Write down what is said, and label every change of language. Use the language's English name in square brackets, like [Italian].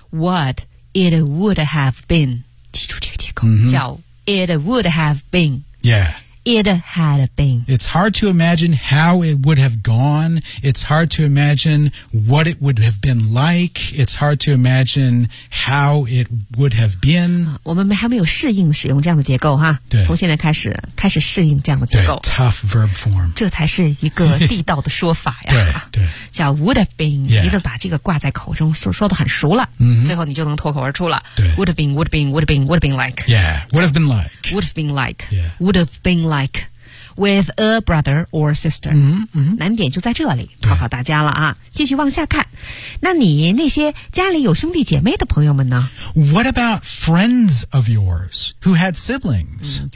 [English] What it would have been. [Chinese] 记住这个结构、叫 [English] it would have been. Yeah. It had been. It's hard to imagine how it would have gone. It's hard to imagine what it would have been like. It's hard to imagine how it would have been. [Chinese] 我们还没有适应使用这样的结构哈。对。从现在开始适应这样的结构。 [English] 对 ,tough verb form. [Chinese] 这才是一个地道的说法呀。对对。 [English] 叫 would have been,、 yeah. [Chinese] 你都把这个挂在口中 说得很熟了、 [English] mm-hmm. [Chinese] 最后你就能脱口而出了。对。 [English] Would have been, would have been, would have been, would have been like. Yeah, would have been like. Would have been like.、 Yeah. Would have been like. With a brother or sister. [Chinese] 难点就在这里，考考大家了啊！继续往下看。那你那些家里有兄弟姐妹的朋友们呢？ [English] What about friends of yours who had siblings?、